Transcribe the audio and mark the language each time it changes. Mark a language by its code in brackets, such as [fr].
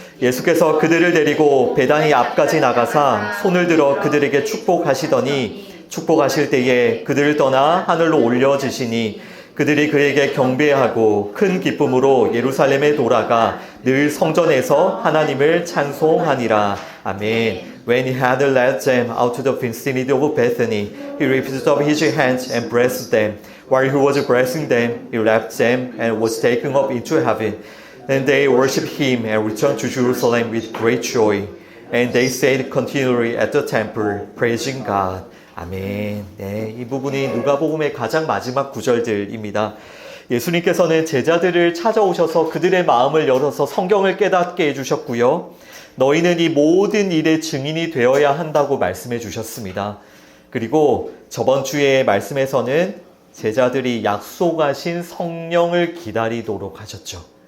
[ko] 예수께서 그들을 데리고 베다니 앞까지 나가사 손을 들어 그들에게 축복하시더니 축복하실 때에 그들을 떠나 하늘로 올려지시니 그들이 그에게 경배하고 큰 기쁨으로 예루살렘에 돌아가 늘 성전에서 하나님을 찬송하니라. 아멘. [en] When he had led them out to the vicinity of Bethany, he lifted up his hands and blessed them. While he was blessing them, he left them and was taken up into heaven. And they worshipped him and returned to Jerusalem with great joy. And they stayed continually at the temple, praising God. [ko] 아멘. 네, 이 부분이 누가복음의 가장 마지막 구절들입니다. 예수님께서는 제자들을 찾아오셔서 그들의 마음을 열어서 성경을 깨닫게 해주셨고요. 너희는 이 모든 일의 증인이 되어야 한다고 말씀해 주셨습니다. 그리고 저번 주의 말씀에서는 제자들이 약속하신 성령을 기다리도록 하셨죠.